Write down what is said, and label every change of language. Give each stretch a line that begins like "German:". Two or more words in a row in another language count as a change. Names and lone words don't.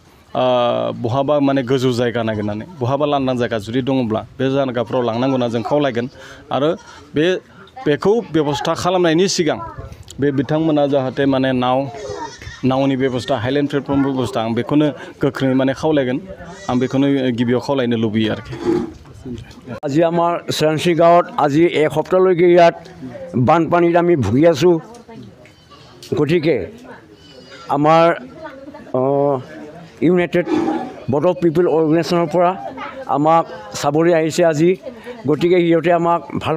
Bodo: बहाबा माने गोजौ जायगा नागिरनानै बहाबा लांदां जायगा जुदि दङब्ला बे जायगाफोराव लांनांगौना जों खावलायगोन आरो बेखौ बेबस्था खालामनायनि सिगां बे बिथांमोना जाहाथे माने नावनि बेबस्था
English: highland platform
Bodo: बेबस्था आं बेखौनो गोख्रोङै माने खावलायगोन आं बेखौनो गिबियाव खावलायनो लुबैयो आरोखि
Assamese: আজি আমাৰ চেৰাংচি গাঁৱত আজি এসপ্তাহলৈকে ইয়াত বানপানীত আমি ভুগি আছোঁ গতিকে আমাৰ ইউনাইটেড ব'ড পিপল অৰ্গেনাইজেশ্যনৰ পৰা আমাক চাবলৈ আহিছে আজি গতিকে সিহঁতে আমাক ভাল